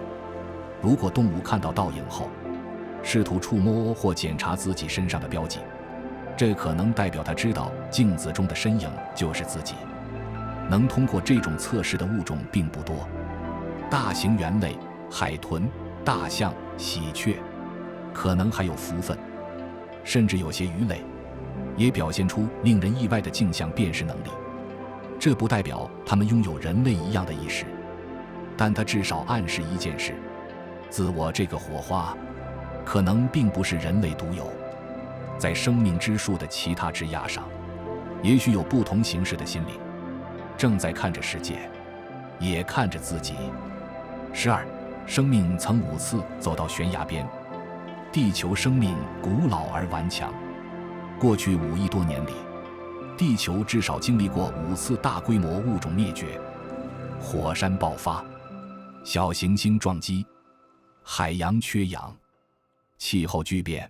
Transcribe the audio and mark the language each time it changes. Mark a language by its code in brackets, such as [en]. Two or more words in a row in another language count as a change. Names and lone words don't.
[zh] 如果動物看到倒影後，試圖觸摸或檢查自己身上的標記，這可能代表它知道鏡子中的身影就是自己。能通過這種測試的物種並不多。大型猿類、海豚、大象、喜鵲，可能還有蝠鳞，甚至有些魚類，也表現出令人意外的鏡像辨識能力。這不代表它們擁有人類一樣的意識，但它至少暗示一件事：自我這個火花可能並不是人類獨有，在生命之樹的其他枝椏上，也許有不同形式的心靈正在看着世界，也看着自己。12. 生命曾5次走到懸崖邊。地球生命古老而頑強，過去5億多年裡，地球至少經歷過5次大規模物種滅絕：火山爆發、小行星撞擊、海洋缺氧、氣候巨變。